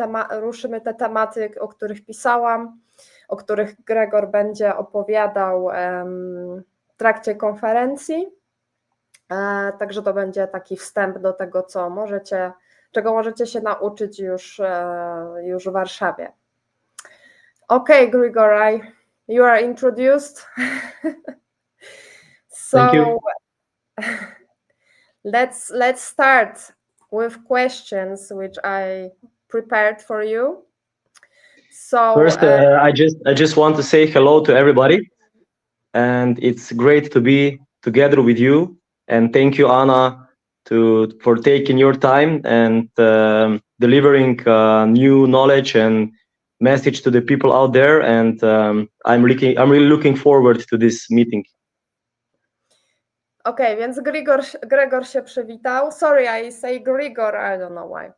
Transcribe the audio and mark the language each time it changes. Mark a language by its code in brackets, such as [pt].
[pl] Ruszymy te tematy, o których pisałam, o których Gregor będzie opowiadał w trakcie konferencji. Także to będzie taki wstęp do tego, czego możecie się nauczyć już w Warszawie. [en] Okay, Gregor, you are introduced. So Thank you. let's start with questions which I prepared for you. So first, I just want to say hello to everybody, and it's great to be together with you. And thank you, Anna, for taking your time and delivering new knowledge and message to the people out there. And I'm really looking forward to this meeting. [pl] Okay, więc Gregor się przywitał. [en] Sorry, I say Gregor, I don't know why.